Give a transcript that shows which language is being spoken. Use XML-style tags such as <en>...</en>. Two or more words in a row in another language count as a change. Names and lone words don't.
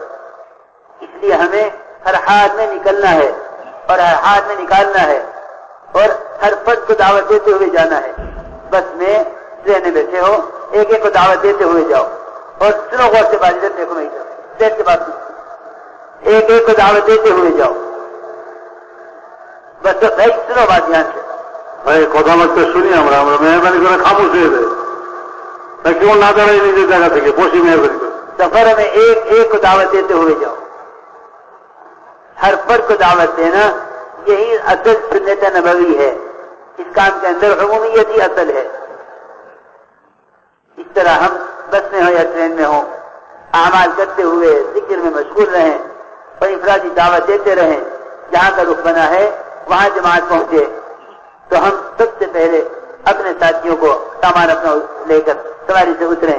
<ur>اس لیے ہمیں ہر حال میں نکلنا ہے اور ہر حال میں نکالنا ہے اور ہر فرد کو دعوت دیتے ہوئے جانا ہے۔ بس میں ٹرین میں بیٹھے ہو ایک ایک کو دعوت دیتے ہوئے جاؤ اور سنو غور سے بات، ادھر دیکھو نہیں دیر کے بعد ایک ایک کو دعوت دیتے ہوئے جاؤ، بس بھائی سنو بات دھیان سے</ur> <bn>ভাই কথাবার্তা শুনি আমরা আমরা মেহরবানি করে খামোশ হয়ে যাই, তা কেউ না দাঁড়াই নিজের জায়গা থেকে বসি মেহরবানি করে।</bn> <ur>سفر میں ایک ایک کو دعوت دیتے ہوئے جاؤ، ہر فرد کو دعوت دینا یہی اصل سنت نبوی ہے، اس کام کے اندر عمومیت ہی اصل ہے۔ اس طرح ہم بس میں ہوں یا ٹرین میں ہوں، اعمال کرتے ہوئے ذکر میں مشغول رہیں اور انفرادی دعوت دیتے رہیں، جہاں کا رخ بنا ہے وہاں جماعت پہنچے تو ہم سب سے پہلے اپنے ساتھیوں کو سامان اپنا لے کر سواری سے اتریں۔</ur>